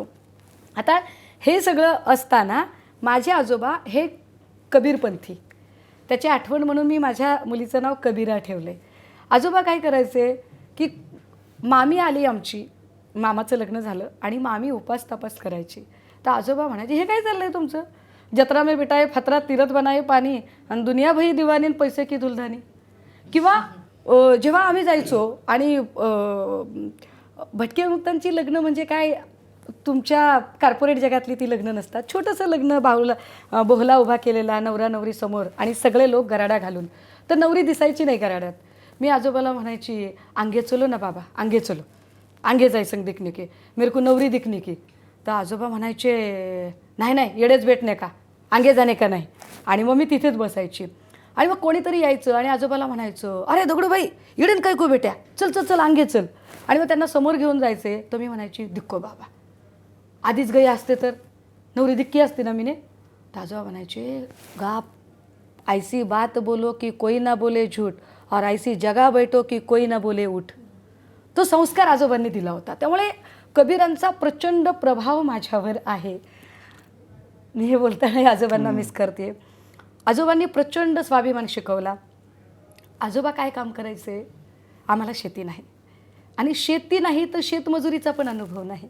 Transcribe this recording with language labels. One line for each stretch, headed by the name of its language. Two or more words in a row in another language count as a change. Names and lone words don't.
Marathi: आता हे सगळं असताना माझे आजोबा हे कबीरपंथी, त्याची आठवण म्हणून मी माझ्या मुलीचं नाव कबीरा ठेवलं आहे. आजोबा काय करायचे की मामी आली आमची, मामाचं लग्न झालं आणि मामी उपास तापास करायची, तर आजोबा म्हणायचे हे काय चाललं आहे तुमचं,
Hindi: जत्रा में बिटाए फतरा तीरथ बनाए पाणी आणि दुनिया भई दिवाणी पैसे की दुलधानी.
Marathi: किंवा जेव्हा आम्ही जायचो आणि भटके विमुक्तांची लग्न म्हणजे काय, तुमच्या कॉर्पोरेट जगातली ती लग्न नसतात. छोटंसं लग्न, बोहला उभा केलेला, नवरा नवरी समोर आणि सगळे लोक गराडा घालून, तर नवरी दिसायची नाही गराड्यात. मी आजोबाला म्हणायची
Hindi: आंगे चलो ना बाबा, आंगे चलो, आंगे जायचं दिखने के, मेरे को नवरी दिखने की.
Marathi: तर आजोबा म्हणायचे नाही नाही येडेच भेटणे का,
Hindi: आंगे जाणे का
Marathi: नाही. आणि मग मी तिथेच बसायची आणि मग कोणीतरी यायचं आणि आजोबाला म्हणायचं अरे दगडूबाई येडेन काय को बेट्या,
Hindi: चल चल चल आंगे चल.
Marathi: आणि मग त्यांना समोर घेऊन जायचे, तर मी म्हणायची
Hindi: दिक्को बाबा,
Marathi: आधीच गई असते तर नवरी दिक्की असते ना मीने. तर आजोबा म्हणायचे गाप,
Hindi: ऐसी बात बोलो की कोई ना बोले झूठ और ऐसी जगह बैठो की कोई ना बोले उठ.
Marathi: तो संस्कार आजोबांनी दिला होता. त्यामुळे कबीरांचा प्रचंड प्रभाव माझ्यावर आहे. मी हे बोलताना आजोबांना मिस करते. आजोबांनी प्रचंड स्वाभिमान शिकवला. आजोबा काय काम करायचे, आम्हाला शेती नाही आणि शेती नाही तर शेतमजुरीचा पण अनुभव नाही.